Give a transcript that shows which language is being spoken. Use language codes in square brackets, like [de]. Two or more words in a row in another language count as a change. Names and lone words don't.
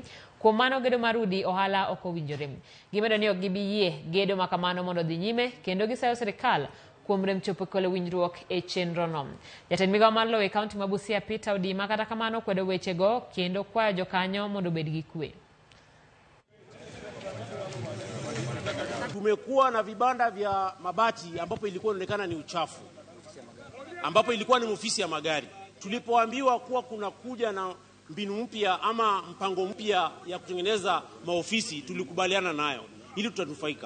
[luo] Kuom mano gedo mar udi ohala ok owinjore. Gimedo ni ok gibi yie gedo makamano mondo dhi nyime kendo gisayo sirikal kuom rem chopo kole winjruok e chenro no. Jatend migawo mar lowo e kaunti ma Busia Peter Odima kata kamano kwedo wechego kendo kwayo jokanyo mondo obed gi kwe. [sw] Tumekuwa na vibanda vya mabati ambapo ilikuwa inaonekana ni uchafu, ambapo ilikuwa ni ofisi ya magari. Tulipoambiwa kuwa kuna kuja na mbinu mpya ama mpango mpya ya kutengeneza maofisi, tulikubaliana nayo ili tutanufaika.